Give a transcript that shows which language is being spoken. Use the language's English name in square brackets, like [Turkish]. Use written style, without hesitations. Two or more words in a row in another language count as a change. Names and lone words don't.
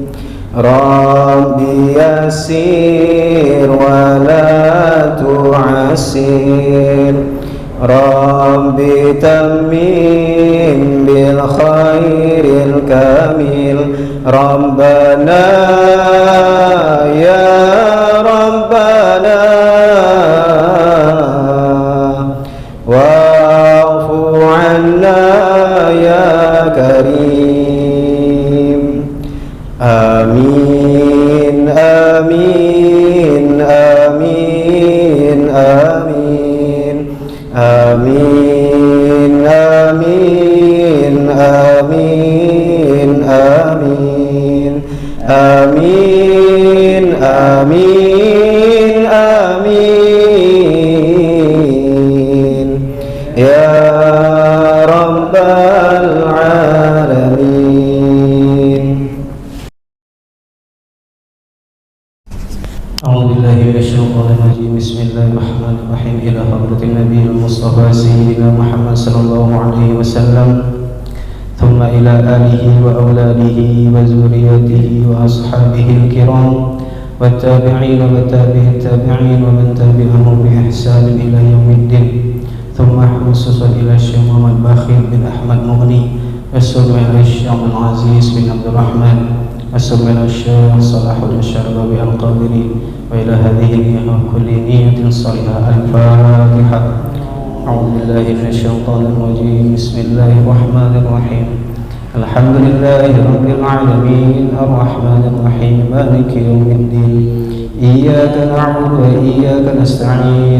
[Arabic] رب يسر ولا تعسر، رب تمم بالخير الكامل. ربنا يا ربنا واعف عنا يا كريم. آمين آمين آمين آمين آمين آمين آمين آمين آمين آمين آمين يا رب العالمين. أعوذ بالله من الشيطان الرجيم. بسم الله الرحمن الرحيم. إلى حضرة النبي المصطفى سيدنا محمد صلى الله عليه وسلم، ثم إلى آله وأولاده وذرياته وأصحابه الكرام والتابعين وتابعي التابعين ومن تبعهم بإحسان إلى يوم الدين. ثم خصوصا إلى شيخ محمد باخر بن أحمد مغني، وإلى شيخ عبد العزيز بن عبد الرحمن، وشيخ صلاح الدين شرباوي القادري, وإلى هذه كل نية صالحة. الفاتحة. أعوذ بالله من الشيطان الرجيم. بسم الله الرحمن الرحيم. الحمد لله رب العالمين، الرحمن الرحيم، مالك يوم الدين. إياك نعبد وإياك نستعين.